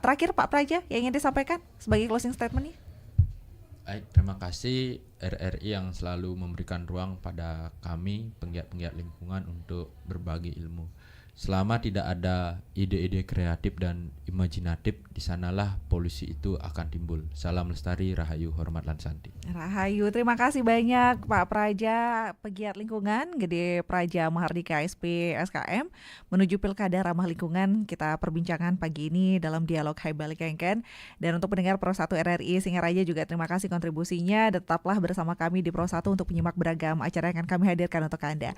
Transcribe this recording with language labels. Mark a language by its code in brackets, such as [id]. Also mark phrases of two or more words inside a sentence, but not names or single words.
[id] Terakhir Pak Praja yang ingin disampaikan sebagai [en] closing statement [id] nih. Baik, terima kasih RRI yang selalu memberikan ruang pada kami penggiat-penggiat lingkungan untuk berbagi ilmu. Selama tidak ada ide-ide kreatif dan imajinatif, di sanalah polusi itu akan timbul. Salam lestari, rahayu, hormat lan santi. Rahayu, terima kasih banyak Pak Praja, pegiat lingkungan, Gede Praja Mahardika SP SKM, menuju pilkada ramah lingkungan. Kita perbincangan pagi ini dalam dialog Hai Balik Kengken. Dan untuk pendengar Pro 1 RRI Singaraja juga terima kasih kontribusinya. Tetaplah bersama kami di Pro 1 untuk menyimak beragam acara yang akan kami hadirkan untuk Anda.